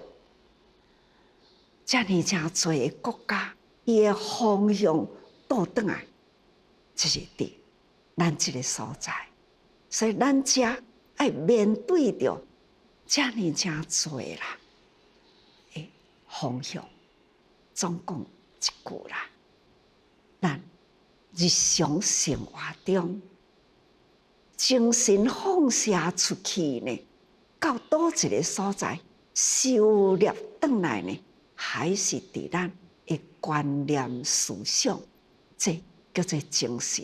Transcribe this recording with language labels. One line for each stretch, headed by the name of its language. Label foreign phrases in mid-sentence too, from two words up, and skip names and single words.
Min Nan Chinese: 遮尔诚侪个国家，伊的方向倒转来，就是伫咱这个所在。所以咱遮爱面对着遮尔诚侪啦的方向。总共一句啦，咱日常生活中精神放射出去呢，到倒一个所在收摄转来呢？还是伫咱的观念思想，这叫做精神。